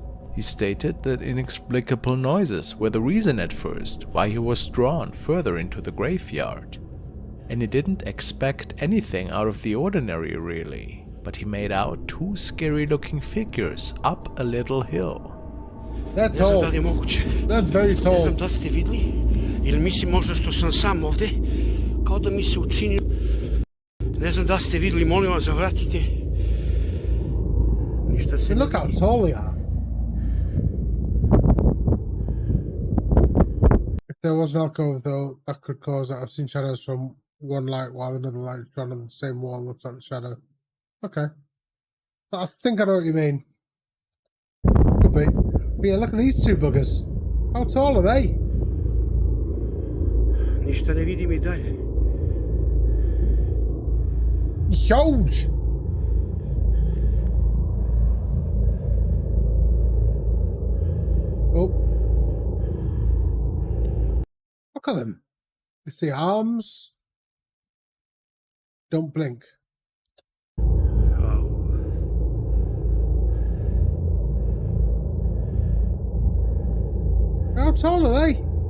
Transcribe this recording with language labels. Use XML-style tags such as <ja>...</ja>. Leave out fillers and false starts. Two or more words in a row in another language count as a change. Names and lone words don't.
<en>He stated that inexplicable noises were the reason at first why he was drawn further into the graveyard. And he didn't expect anything out of the ordinary really, but he made out two scary looking figures up a little hill. That's tall. That's very tall.</en> <sr>Da ste vidli? Ili mislim možda što sam sam ovde? Kao da mi se učinilo. Ne znam da ste videli, molim vas zavratite. Ništa se.</sr> <en>Look how tall they are. If there was an alcove though, that could cause that. I've seen shadows from one light while another light shone on the same wall looks like the shadow. Okay. I think I know what you mean. Could be. But yeah, look at these two buggers. How tall are they?</en> <sr>Ništa ne vidim I dalje.</sr> <en>Huge! Oh. Look at them. You see arms. Don't blink. How tall are they?</en>